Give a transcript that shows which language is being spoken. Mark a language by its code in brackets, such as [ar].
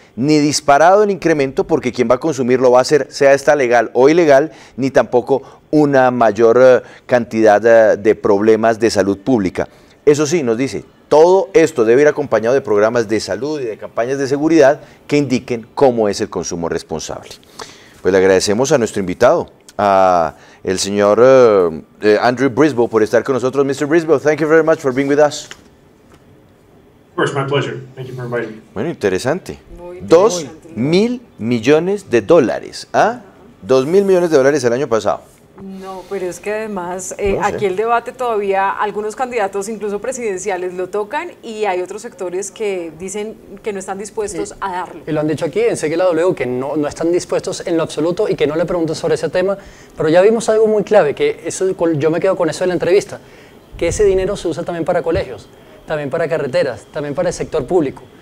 [es] Ni disparado el incremento, porque quien va a consumir lo va a hacer, sea esta legal o ilegal, ni tampoco una mayor cantidad de problemas de salud pública. Eso sí, nos dice, todo esto debe ir acompañado de programas de salud y de campañas de seguridad que indiquen cómo es el consumo responsable. Pues le agradecemos a nuestro invitado, a el señor Andrew Brisboe, por estar con nosotros. [en] Mr. Brisboe, thank you very much for being with us. Of course, my pleasure. Thank you for inviting me. [es] Bueno, interesante. 2.000 millones de dólares. ¿Ah? 2.000 millones de dólares el año pasado. No, pero es que además aquí el debate todavía, algunos candidatos incluso presidenciales lo tocan y hay otros sectores que dicen que no están dispuestos a darlo. Y lo han dicho aquí en Sigue la W, que no están dispuestos en lo absoluto y que no le preguntan sobre ese tema, pero ya vimos algo muy clave, que eso, yo me quedo con eso de la entrevista, que ese dinero se usa también para colegios, también para carreteras, también para el sector público.